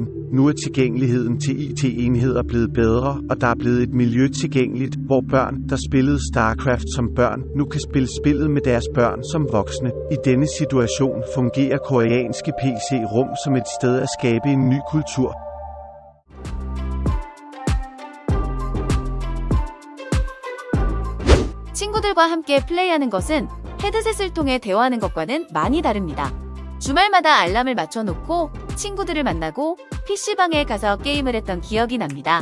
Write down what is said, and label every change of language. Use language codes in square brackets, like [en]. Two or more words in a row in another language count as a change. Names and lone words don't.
[da] Nu er tilgængeligheden til IT-enheder blevet bedre, og der er blevet et miljø tilgængeligt, hvor børn, der spillede StarCraft som børn, nu kan spille spillet med deres børn som voksne. I denne situation fungerer koreanske PC-rum som et sted at skabe en ny kultur. [ko] 친구들과 함께 플레이하는 것은 헤드셋을 통해 대화하는 것과는 많이 다릅니다. 주말마다 알람을 맞춰놓고 친구들을 만나고 PC방에 가서 게임을 했던 기억이 납니다.